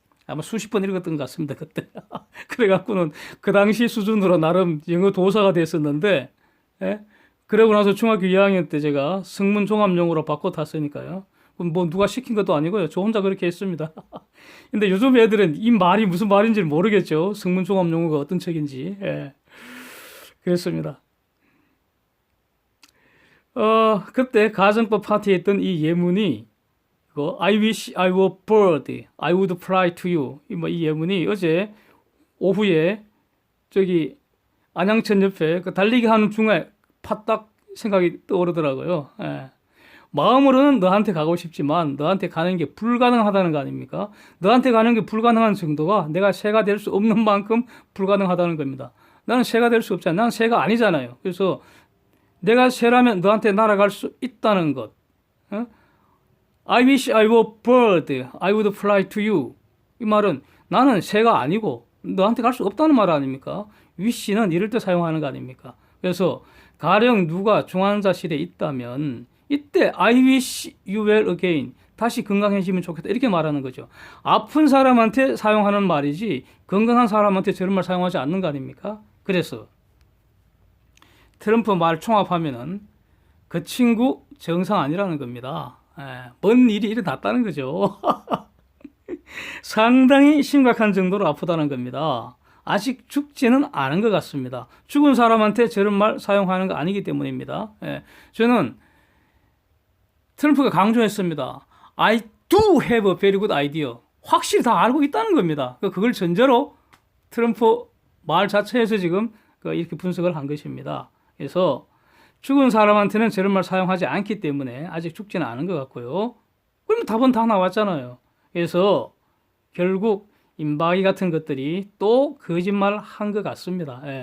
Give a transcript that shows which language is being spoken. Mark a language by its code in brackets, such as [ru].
[ko] 아마 수십 번 읽었던 것 같습니다. 그때 그래갖고는 그 당시 수준으로 나름 영어 도사가 됐었는데 그러고 나서 중학교 2학년 때 제가 성문 종합용어로 바꿔 탔으니까요. 뭐 누가 시킨 것도 아니고요. 저 혼자 그렇게 했습니다. 근데 요즘 애들은 이 말이 무슨 말인지 모르겠죠. 성문 종합용어가 어떤 책인지. 그랬습니다. 그때 가정법 파티에 했던 이 예문이 [en] I wish I were bird, I would fly to you. [ko] 이 예문이 어제 오후에 저기 안양천 옆에 그 달리기 하는 중에 파딱 생각이 떠오르더라고요. 마음으로는 너한테 가고 싶지만 너한테 가는 게 불가능하다는 거 아닙니까? 너한테 가는 게 불가능한 정도가 내가 새가 될 수 없는 만큼 불가능하다는 겁니다. 나는 새가 될 수 없잖아요. 나는 새가 아니잖아요. 그래서 내가 새라면 너한테 날아갈 수 있다는 것. [en] I wish I were bird, I would fly to you. [ko] 이 말은 나는 새가 아니고 너한테 갈 수 없다는 말 아닙니까? wish는 이럴 때 사용하는 거 아닙니까? 그래서 가령 누가 중환자실에 있다면 이때 [en] I wish you well again. [ko] 다시 건강해지면 좋겠다. 이렇게 말하는 거죠. 아픈 사람한테 사용하는 말이지 건강한 사람한테 저런 말 사용하지 않는 거 아닙니까? 그래서 트럼프 말 총합하면은 그 친구 정상 아니라는 겁니다. 뭔 일이 일어났다는 거죠. 상당히 심각한 정도로 아프다는 겁니다. 아직 죽지는 않은 것 같습니다. 죽은 사람한테 저런 말 사용하는 거 아니기 때문입니다. 저는 트럼프가 강조했습니다. [en] I do have a very good idea. [ko] 확실히 다 알고 있다는 겁니다. 그걸 전제로 트럼프 말 자체에서 지금 이렇게 분석을 한 것입니다. 그래서 죽은 사람한테는 저런 말 사용하지 않기 때문에 아직 죽지는 않은 것 같고요. 그러면 답은 다 나왔잖아요. 그래서 결국 임박이 같은 것들이 또 거짓말 한 것 같습니다.